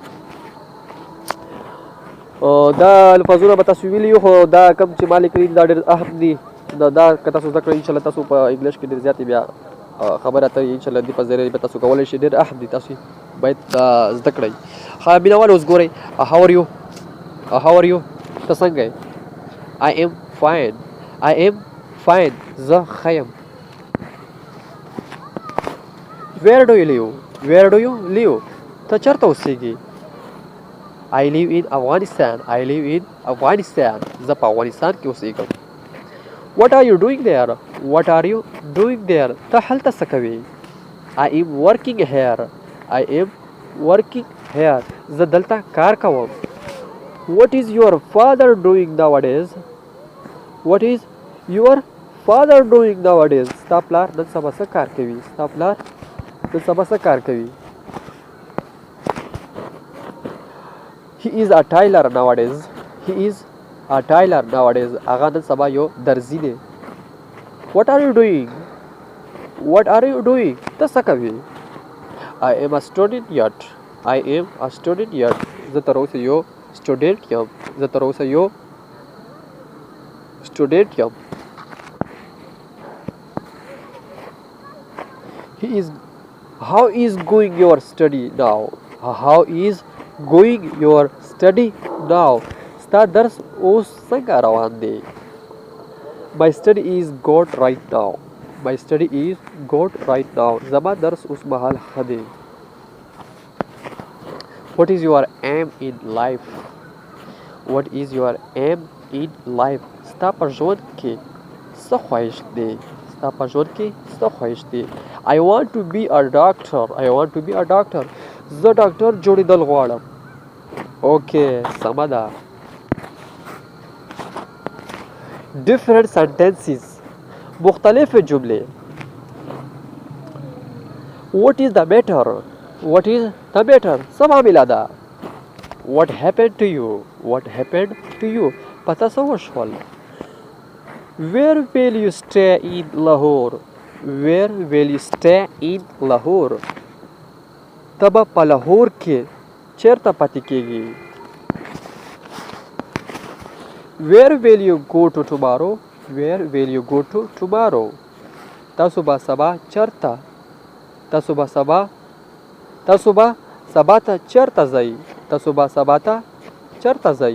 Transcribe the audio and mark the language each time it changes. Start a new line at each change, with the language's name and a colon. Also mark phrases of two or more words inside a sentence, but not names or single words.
Pashto: دا الفاظونه به تاسو ویلي خو دا کوم چې ما لیکلي دا ډېر اهم دي. دا که تاسو زده کړئ انشاءالله تاسو په انګلیش کې ډېر زیاتې بیا خبرې اترې انشاءالله دې په ذریعه به تاسو کولی شئ. ډېر اهم دي، تاسو باید زده کړئ. مینوال اوس ګورئ
English: how are you
Pashto: ته څنګه یې؟
English: I am fine
Pashto: زه ښه یم.
English: where do you live
Pashto: ته چېرته اوسېږي؟
English: I live in Afghanistan
Pashto: زه په افغانستان کې اوسېږم.
English: what are you doing there
Pashto: ته هلته څه کوې؟
English: I am working here
Pashto: زه دلته کار کوم.
English: what is your father doing nowadays
Pashto: ستا پلار نن سبا څه کار کوي؟
English: he is a tailor nowadays
Pashto: هغه نن سبا یو درزي دی.
English: what are you doing
Pashto: ته څه کوې؟
English: I am a student yet
Pashto: زه تر اوسه یو سټوډنټ یم.
English: how is going your study now
Pashto: ستا درس اوس څنګه روان دی؟
English: my study is good right now
Pashto: زما درس اوس مهال ښه دی.
English: what is your aim in life
Pashto: ستا په ژوند کې څه خواهش دی؟
English: I want to be a doctor
Pashto: زه ډاکټر جوړېدل غواړم. اوکې سمه ده.
English: different sentences
Pashto: مختلفې جملې.
English: what is the matter
Pashto: څه معامله ده؟
English: what happened to you
Pashto: پته څه وشول؟
English: where will you stay in Lahore
Pashto: ته به په لاهور کې چېرته پاتې کېږي؟
English: where will you go to tomorrow
Pashto: تاسو به سبا ته چېرته ځئ؟